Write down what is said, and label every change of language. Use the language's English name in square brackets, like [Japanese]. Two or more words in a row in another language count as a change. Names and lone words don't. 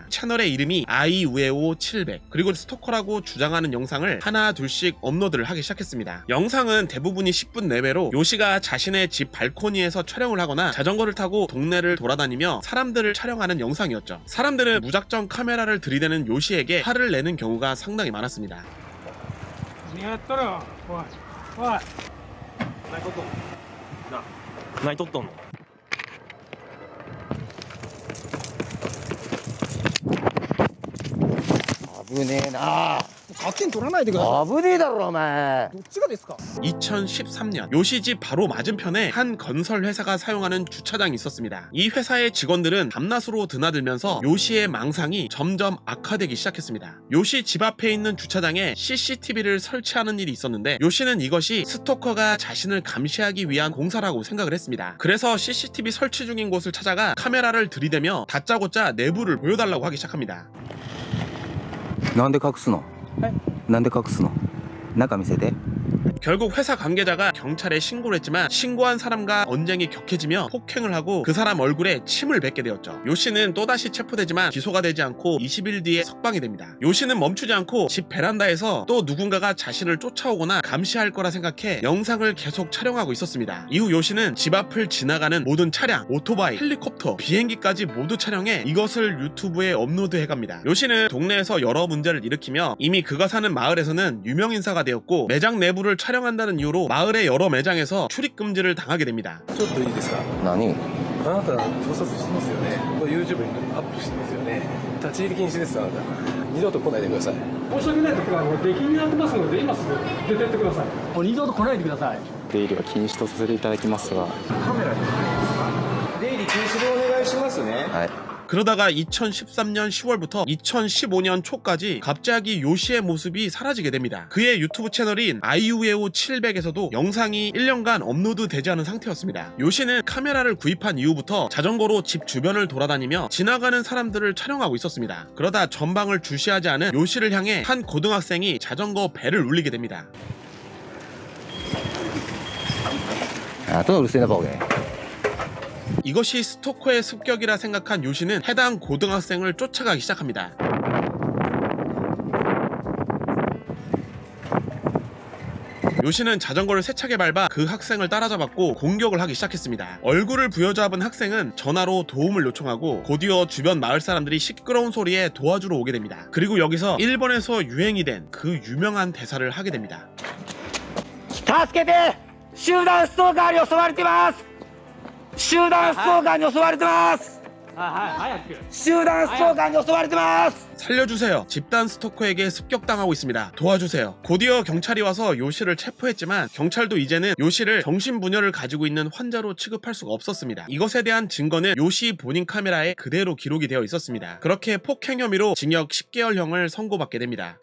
[Korean] 채널의 이름이 아이우에오 700 그리고 스토커라고 주장하는 영상을 하나 둘씩 업로드를 하기 시작했습니다. 영상은 대부분이 10분 내외로 요시가 자신의 집 발코니에서 촬영을 하거나 자전거를 타고 동네를 돌아다니며 사람들을 촬영하는 영상이었죠. 사람들은 무작정 카메라를 들이대는 요시에게 화를 내는 경우가 상당히 많았습니다. [Japanese] 何撮っとんの。危ねえな。勝手に取らないでください。危ねえだろお前。どっちがですか。 [Korean] 2013년 요시 집 바로 맞은편에 한 건설 회사가 사용하는 주차장이 있었습니다. 이 회사의 직원들은 밤낮으로 드나들면서 요시의 망상이 점점 악화되기 시작했습니다. 요시 집 앞에 있는 주차장에 CCTV를 설치하는 일이 있었는데 요시는 이것이 스토커가 자신을 감시하기 위한 공사라고 생각을 했습니다. 그래서 CCTV 설치 중인 곳을 찾아가 카메라를 들이대며 다짜고짜 내부를 보여달라고 하기 시작합니다. [Japanese] なんで隠すの？なんで隠すの？中見せて。 [Korean] 결국 회사 관계자가 경찰에 신고를 했지만 신고한 사람과 언쟁이 격해지며 폭행을 하고 그 사람 얼굴에 침을 뱉게 되었죠. 요시는 또다시 체포되지만 기소가 되지 않고 20일 뒤에 석방이 됩니다. 요시는 멈추지 않고 집 베란다에서 또 누군가가 자신을 쫓아오거나 감시할 거라 생각해 영상을 계속 촬영하고 있었습니다. 이후 요시는 집 앞을 지나가는 모든 차량, 오토바이, 헬리콥터, 비행기까지 모두 촬영해 이것을 유튜브에 업로드해갑니다. 요시는 동네에서 여러 문제를 일으키며 이미 그가 사는 마을에서는 유명인사가 되었고 매장 내부를 촬영한다는 이유로 마을의 여러 매장에서 출입금지를 당하게 됩니다. [Japanese] ちょっといいですか。何あなた盗撮してますよね。YouTube にアップしてますよね。立ち入り禁止です。あなた二度と来ないでください。申し訳ない時は出禁になってますので今すぐ出てってください。もう二度と来ないでください。出入りは禁止とさせていただきますが、カメラに出入り禁止でお願いしますね。はい [Korean] 그러다가 2013년 10월부터 2015년 초까지 갑자기 요시의 모습이 사라지게 됩니다. 그의 유튜브 채널인 아이우에오 700에서도 영상이 1년간 업로드되지 않은 상태였습니다. 요시는 카메라를 구입한 이후부터 자전거로 집 주변을 돌아다니며 지나가는 사람들을 촬영하고 있었습니다. 그러다 전방을 주시하지 않은 요시를 향해 한 고등학생이 자전거 벨을 울리게 됩니다. [Japanese] あとうるせえなボケ [Korean] 이것이 스토커의 습격이라 생각한 요시는 해당 고등학생을 쫓아가기 시작합니다. 요시는 자전거를 세차게 밟아 그 학생을 따라잡았고 공격을 하기 시작했습니다. 얼굴을 부여잡은 학생은 전화로 도움을 요청하고 곧이어 주변 마을 사람들이 시끄러운 소리에 도와주러 오게 됩니다. 그리고 여기서 일본에서 유행이 된 그 유명한 대사를 하게 됩니다. [Japanese] 助けて集団ストーカーに襲われてます集団ストーカーに襲われてます集団ストーカーに襲われてます [Korean] 살려주세요. 집단 스토커에게 습격당하고 있습니다. 도와주세요. 곧이어 경찰이 와서 요시를 체포했지만 경찰도 이제는 요시를 정신분열을 가지고 있는 환자로 취급할 수가 없었습니다. 이것에 대한 증거는 요시 본인 카메라에 그대로 기록이 되어 있었습니다. 그렇게 폭행 혐의로 징역 10개월형을 선고받게 됩니다.